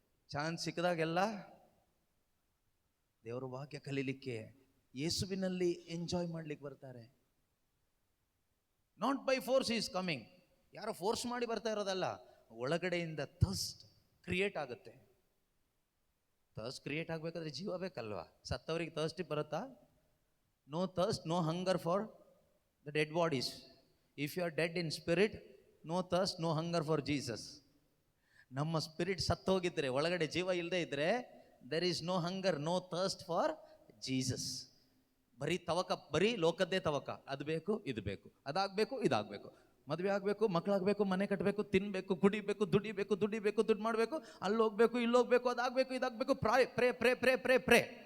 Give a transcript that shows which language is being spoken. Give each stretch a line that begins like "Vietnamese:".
Kannada: Chance ಸಿಕ್ಕಿದಾಗೆಲ್ಲ ದೇವರ ವಾಕ್ಯ ಕಲೀಲಿಕ್ಕೆ, ಯೇಸುವಿನಲ್ಲಿ ಎಂಜಾಯ್ ಮಾಡ್ಲಿಕ್ಕೆ ಬರ್ತಾರೆ.
English: Not by force is coming.
Kannada: ಯಾರೋ ಫೋರ್ಸ್ ಮಾಡಿ ಬರ್ತಾ ಇರೋದಲ್ಲ, ಒಳಗಡೆಯಿಂದ ಥರ್ಸ್ಟ್ ಕ್ರಿಯೇಟ್ ಆಗುತ್ತೆ. ಥರ್ಸ್ಟ್ ಕ್ರಿಯೇಟ್ ಆಗಬೇಕಾದ್ರೆ ಜೀವ ಬೇಕಲ್ವಾ? ಸತ್ತವರಿಗೆ ಥರ್ಸ್ಟ್ ಬರುತ್ತಾ?
English: No thirst, no hunger for the dead bodies. If you are dead in spirit, no thirst, no hunger for Jesus.
Kannada: ನಮ್ಮ ಸ್ಪಿರಿಟ್ ಸತ್ತೋಗಿದ್ರೆ, ಒಳಗಡೆ ಜೀವ ಇಲ್ಲದೆ ಇದ್ರೆ,
English: there is no hunger, no thirst for Jesus.
Kannada: ಬರೀ ತವಕ, ಬರೀ ಲೋಕದ್ದೇ ತವಕ. ಅದು ಬೇಕು, ಇದು ಬೇಕು, ಅದಾಗಬೇಕು, ಇದಾಗಬೇಕು, ಮದುವೆ ಆಗಬೇಕು, ಮಕ್ಕಳಾಗಬೇಕು, ಮನೆ ಕಟ್ಟಬೇಕು, ತಿನ್ನಬೇಕು, ಕುಡಿಬೇಕು, ದುಡಿಬೇಕು, ದುಡ್ಡು ಮಾಡಬೇಕು, ಅಲ್ಲಿ ಹೋಗ್ಬೇಕು, ಇಲ್ಲಿ ಹೋಗ್ಬೇಕು, ಅದಾಗಬೇಕು, ಇದಾಗಬೇಕು.
English: Pray pray pray pray pray.